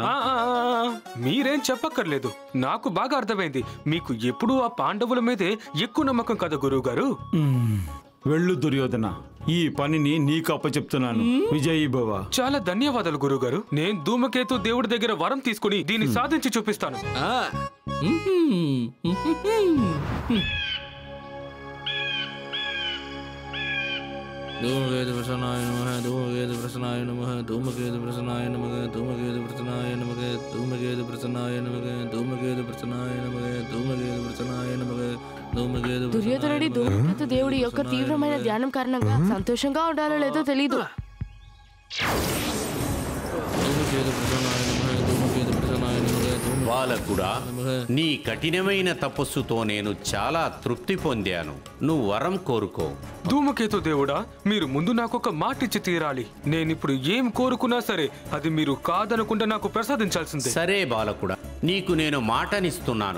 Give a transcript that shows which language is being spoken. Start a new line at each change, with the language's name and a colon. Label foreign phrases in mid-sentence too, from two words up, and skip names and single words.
Telugu: మీరేం చెప్పక్కర్లేదు, నాకు బాగా అర్థమైంది. మీకు ఎప్పుడూ ఆ పాండవుల మీదే ఎక్కువ నమ్మకం కదా గురుగారు. వెళ్ళు దుర్యోధన, ఈ పనిని నీకు అప్పచెప్తున్నాను.
Sanskrit: విజయీ భవ.
Telugu: చాలా ధన్యవాదాలు గురుగారు. నేను ధూమకేతు దేవుడి దగ్గర వరం తీసుకుని దీన్ని సాధించి చూపిస్తాను.
Sanskrit: धूमकेतु प्रसन्नाय नमः धूमकेतु प्रसन्नाय नमः धूमकेतु प्रसन्नाय नमः धूमकेतु प्रसन्नाय नमः धूमकेतु प्रसन्नाय नमः धूमकेतु प्रसन्नाय नमः धूमकेतु प्रसन्नाय नमः धूमकेतु.
Telugu: దుర్యోధనుడి ధూమకేతు దేవుడి యొక్క తీవ్రమైన ధ్యానం కారణంగా సంతోషంగా ఉండాలో లేదో తెలీదు.
Sanskrit: धूमकेतु प्रसन्नाय नमः धूमकेतु प्रसन्नाय नमः.
Telugu: బాలకుడా, నీ కఠినమైన తపస్సుతో నేను చాలా తృప్తి పొందాను. నువ్వు వరం కోరుకో. ధూమకేతు దేవుడా, మీరు ముందు నాకొక మాట ఇచ్చి తీరాలి. నేనిప్పుడు ఏం కోరుకున్నా సరే అది మీరు కాదనకుండా నాకు ప్రసాదించాల్సిందే. సరే బాలకుడా, నీకు నేను మాటనిస్తున్నాను.